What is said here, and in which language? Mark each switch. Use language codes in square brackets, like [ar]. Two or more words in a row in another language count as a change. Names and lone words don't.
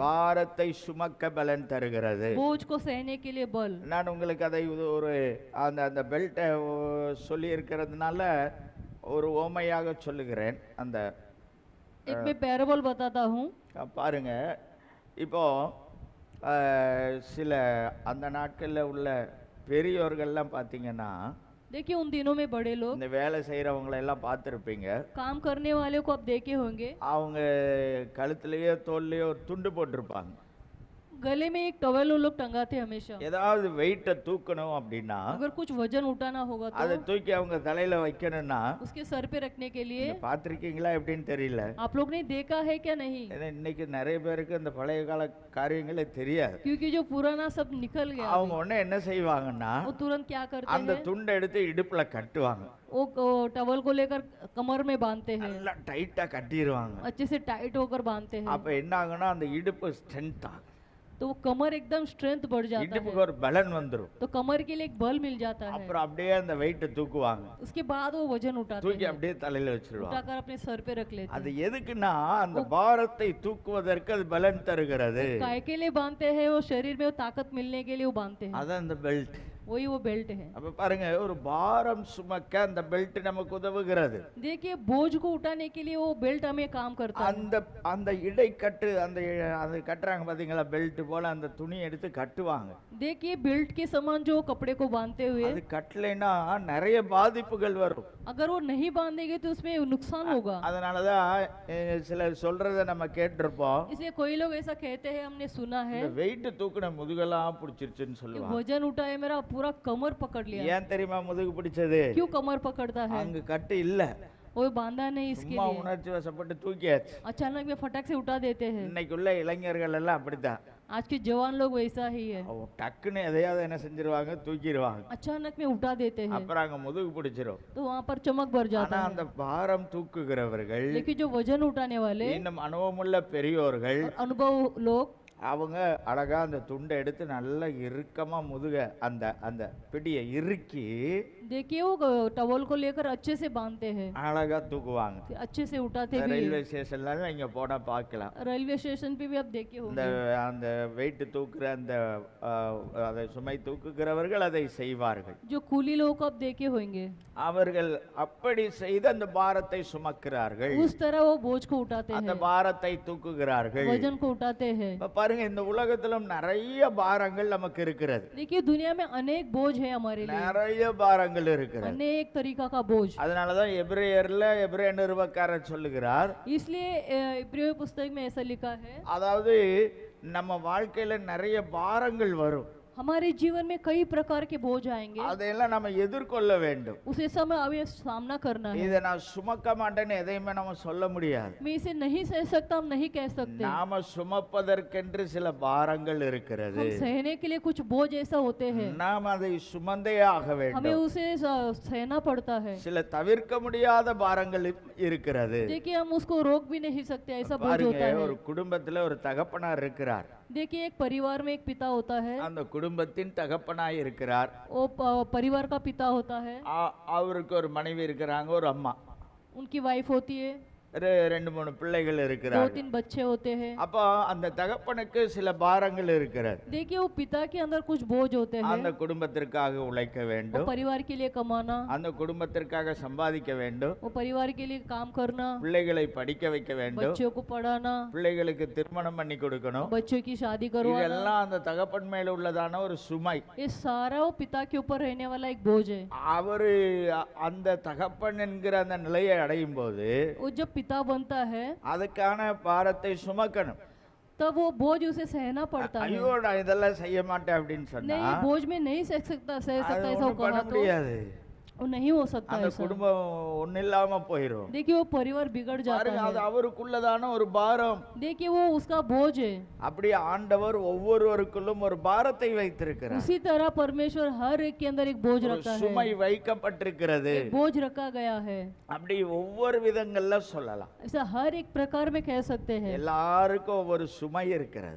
[ta] பாரத்தை சுமக்க பலன் தருகிறது. [hi] बोझ को सहने के लिए बल। [ta] நான் உங்களுக்கு அதை ஒரு அந்த பெல்ட்டை சொல்லி இருக்கிறதுனால ஒரு ஓமையாக சொல்லுகிறேன். அந்த [hi] एक मैं पैराबल बताता हूँ। [ta] பாருங்க, இப்போ சில அந்த நாட்களில் உள்ள பெரியோர்கள்லாம் பார்த்தீங்கன்னா, [hi] देखिए उन दिनों में बड़े लोग [ta] இந்த வேலை செய்கிறவங்களை எல்லாம் பார்த்துருப்பீங்க. [hi] काम करने वाले को आप देखे होंगे, [ta] அவங்க கழுத்துலயோ தோல்லையோ ஒரு துண்டு போட்டிருப்பாங்க. [hi] गले में एक टॉवेल वो लोग टंगाते हमेशा। [ta] ஏதாவது வெயிட்டை தூக்கணும் அப்படின்னா [hi] अगर कुछ वजन उठाना होगा [ta] அதை [hi] तो [ta] தூக்கி அவங்க தலையில வைக்கணும்னா, [hi] उसके सर पे रखने के लिए [ta] பார்த்துருக்கீங்களா எப்படின்னு தெரியல. [hi] आप लोग ने देखा है क्या नहीं, [ta] ஏன்னா இன்னைக்கு நிறைய பேருக்கு இந்த பழைய கால காரியங்களே தெரியாது. [hi] क्योंकि जो पुराना सब निकल गया [ta] அவங்க [hi] अभी। [ta] உடனே என்ன செய்வாங்கன்னா, [hi] वो तुरंत क्या करते [ta] அந்த [hi] हैं, [ta] துண்டை எடுத்து இடுப்புல கட்டுவாங்க. [hi] वो टॉवल को लेकर कमर में बांधते हैं, [ta] நல்லா டைட்டா கட்டிடுவாங்க. [hi] अच्छे से टाइट होकर बांधते हैं। [ta] அப்ப என்ன ஆகும்னா, அந்த இடுப்பு ஸ்ட்ரென்த் ஆகும். [hi] तो वो कमर एकदम स्ट्रेंथ बढ़ जाता [ta] இடுப்புக்கு [hi] है, [ta] ஒரு பலன் வந்துடும். [hi] तो कमर के लिए एक बल मिल जाता है। [ta] அப்புறம் அப்படியே அந்த வெயிட்டை தூக்குவாங்க. [hi] उसके बाद वो वजन उठाते [ta] தூக்கி [hi] हैं, [ta] அப்படியே தலையில வச்சிருவாங்க. [hi] उठाकर अपने सर पे रख लेते [ta] அது [hi] हैं। [ta] எதுக்குன்னா, அந்த பாரத்தை தூக்குவதற்கு அது பலன் தருகிறது. [hi] काय के लिए बांधते हैं, वो शरीर में वो ताकत मिलने के लिए वो बांधते हैं, [ta] அதான் அந்த பெல்ட். [hi] वही वो बेल्ट है। [ta] அப்ப பாருங்க, ஒரு பாரம் சுமக்க அந்த பெல்ட் நமக்கு உதவுகிறது. [hi] देखिए बोझ को उठाने के लिए वो बेल्ट हमें काम करता है। [ta] அந்த அந்த இடை கட்டு அது கட்டுறாங்க பாத்தீங்களா, பெல்ட் போல அந்த துணி எடுத்து கட்டுவாங்க. [hi] देखिए बेल्ट के समान जो कपड़े को बांधते हुए, [ta] அது கட்டலைன்னா நிறைய பாதிப்புகள் வரும். [hi] अगर वो नहीं बांधेंगे तो उसमें नुकसान होगा। [ta] அதனாலதான் சிலர் சொல்றத நம்ம கேட்டிருப்போம். [hi] इसलिए कोई लोग ऐसा कहते हैं, हमने सुना है, [ta] இந்த வெயிட் தூக்குன முதுகெல்லாம் பிடிச்சிருச்சுன்னு [hi] कि [ta] சொல்லுவாங்க. [hi] वजन उठाए मेरा पूरा कमर पकड़ लिया। [ta] ஏன் தெரியுமா முதுகு பிடிச்சது? [hi] क्यों कमर पकड़ता है, [ta] அங்க கட்டு இல்ல, [hi] वो बांधा नहीं इसके [ta] சும்மா [hi] लिए, [ta] உணர்ச்சி வசப்பட்டு தூக்கியாச்சு. [hi] अचानक में फटक से उठा देते हैं। [ta] இன்னைக்குள்ள இளைஞர்கள் எல்லாம் அப்படித்தான். [hi] आज के जवान लोग वैसा ही है, [ta] டக்குன்னு எதையாவது என்ன செஞ்சிருவாங்க, தூக்கிடுவாங்க. [hi] अचानक में उठा देते हैं, [ta] அப்புறம் அங்க முதுகு பிடிச்சிரும். [hi] तो वहाँ पर चमक भर [ta] ஆனா [hi] जाता [ta] அந்த [hi] है। [ta] பாரம் தூக்குகிறவர்கள், [hi] लेकिन जो वजन उठाने वाले [ta] இன்னும் அனுபவமுள்ள பெரியோர்கள், [hi] और अनुभव लोग [ta] அவங்க அழகா அந்த துண்டை எடுத்து நல்லா இறுக்கமா முதுக அந்த அந்த பிடியை இறுக்கி [hi] देखिए वो टवल को लेकर अच्छे से बांधते हैं, [ta] அழகா தூக்குவாங்க. [hi] फिर अच्छे से उठाते भी [ta] ரயில்வே [hi] हैं। [ta] ஸ்டேஷன்ல இங்க போனா பார்க்கலாம். [en] railway station [hi] पे भी आप देखे [ta] இந்த [hi] होंगे, [ta] அந்த வெயிட் தூக்குற அந்த அதை சுமை தூக்குகிறவர்கள் அதை செய்வார்கள். [hi] जो कूली लोगों को आप देखे होंगे, [ta] அவர்கள் அப்படி செய்து அந்த பாரத்தை சுமக்கிறார்கள், [hi] उस तरह वो बोझ को उठाते [ta] அந்த [hi] हैं, [ta] பாரத்தை தூக்குகிறார்கள். [hi] वजन को उठाते हैं। [ta] இப்ப பாருங்க, இந்த உலகத்திலும் நிறைய பாரங்கள் நமக்கு இருக்கிறது, [hi] देखिए दुनिया में अनेक बोझ है हमारे लिए, [ta] நிறைய பாரங்கள் இருக்கிறது. [hi] अनेक तरीका का बोझ। [ta] அதனாலதான் எபிரேய நிருபக்காரர் சொல்லுகிறார், [hi] इसलिए इब्रियों पुस्तक में ऐसा लिखा है, [ta] அதாவது நம்ம வாழ்க்கையில நிறைய பாரங்கள் வரும், [hi] हमारे जीवन में कई प्रकार के बोझ आएंगे, [ta] அதையெல்லாம் நம்ம எதிர்கொள்ள வேண்டும். [hi] उसे समय हमें सामना करना है। [ta] இதை நான் சுமக்க மாட்டேன்னு எதையுமே நம்ம சொல்ல முடியாது. [hi] मैं इसे नहीं सह सकता, हम नहीं कह सकते। [ta] நாம சுமப்பதற்கென்று சில பாரங்கள் இருக்கிறது, [hi] हम सहने के लिए कुछ बोझ ऐसा होते हैं, [ta] நாம் அதை சுமந்தே ஆக [hi] हमें [ta] வேண்டும். [hi] उसे सहना पड़ता है। [ta] சில தவிர்க்க முடியாத பாரங்கள் இருக்கிறது. [hi] देखिए हम उसको रोक भी नहीं सकते, ऐसा बोझ [ta] பாருங்க, [hi] होता है। [ta] ஒரு குடும்பத்துல ஒரு தகப்பனார் இருக்கிறார், [hi] देखिए एक परिवार में एक पिता होता है, [ta] அந்த குடும்பத்தின் தகப்பனாய் இருக்கிறார். [hi] वो परिवार का पिता होता है, [ta] அவருக்கு ஒரு மனைவி இருக்கிறாங்க, ஒரு அம்மா, [hi] उनकी वाइफ होती है, [ta] ரெண்டு மூணு பிள்ளைகள் [hi] दो [ta] இருக்கிறார். [hi] तीन बच्चे होते हैं। [ta] அப்போ அந்த தகப்பனுக்கு சில பாரங்கள் இருக்கிறது. [hi] देखिए वो पिता के अंदर कुछ बोझ होते हैं, [ta] அந்த குடும்பத்திற்காக உழைக்க [hi] वो [ta] வேண்டும், [hi] परिवार के लिए कमाना, [ta] அந்த குடும்பத்திற்காக சம்பாதிக்க வேண்டும், [hi] वो परिवार के लिए काम करना, [ta] பிள்ளைகளை படிக்க வைக்க வேண்டும், [hi] बच्चों को पढ़ाना, [ta] பிள்ளைகளுக்கு திருமணம் பண்ணி கொடுக்கணும். [hi] बच्चों की शादी करवाना, [ta] இதெல்லாம் அந்த தகப்பன் மேல உள்ளதான ஒரு சுமை. [hi] ये सारा वो पिता के ऊपर रहने वाला एक बोझ है। [ta] அவரு அந்த தகப்பன் என்கிற அந்த நிலையை அடையும் போது [hi] वो जब पिता बनता है [ta] அதுக்கான பாரத்தை சுமக்கணும். [hi] तब वो बोझ उसे सहना पड़ता है। [ta] ஐயோ நான் இதெல்லாம் செய்ய மாட்டேன் அப்படின்னு சொன்னா [hi] नहीं बोझ में नहीं सह सकता [ta] அது [hi] ऐसा [ta] ஒண்ணும் பண்ண [hi] कहा तो [ta] முடியாது, [hi] वो नहीं हो सकता [ta] அந்த [hi] ऐसा। [ta] குடும்பம் ஒண்ணு இல்லாம போயிரும். [hi] देखिए वो परिवार बिगड़ जाता [ta] பாருங்க, அது [hi] है। [ta] அவருக்குள்ளதான ஒரு பாரம். [hi] देखिए वो उसका बोझ है। [ta] அப்படி ஆண்டவர் ஒவ்வொருவருக்குள்ளும் ஒரு பாரத்தை வைத்திருக்கிறார், [hi] उसी तरह परमेश्वर हर एक के अंदर एक बोझ [ta] ஒரு [hi] रखा है, [ta] சுமை வைக்கப்பட்டிருக்கிறது. [hi] एक बोझ रखा गया है। [ta] அப்படி ஒவ்வொரு விதங்கள்ல சொல்லலாம். [hi] ऐसा हर एक प्रकार में कह सकते हैं। [ta] எல்லாருக்கும் ஒவ்வொரு சுமை இருக்கிறது,